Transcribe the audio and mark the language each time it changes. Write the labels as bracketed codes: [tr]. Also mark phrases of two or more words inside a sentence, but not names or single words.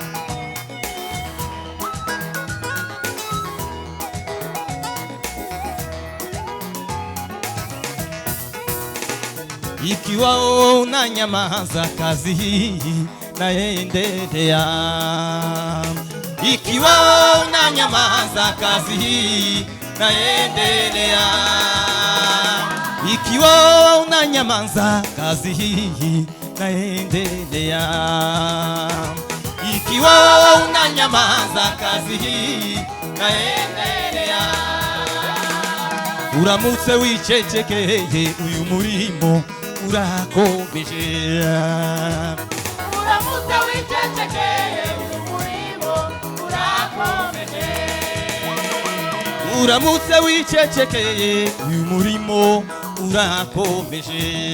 [sw] Ikiwa unanyamaza kazi hii naendelea, ikiwa unanyamaza kazi hii naendelea, ikiwa unanyamaza kazi hii naendelea, ikiwa unanyamaza kazi hii naendelea, [rw] uramutse wicecekeye uyu murimo urakomeje, uramutse wicecekeye uyu murimo urakomeje, uramutse wicecekeye uyu murimo urakomeje,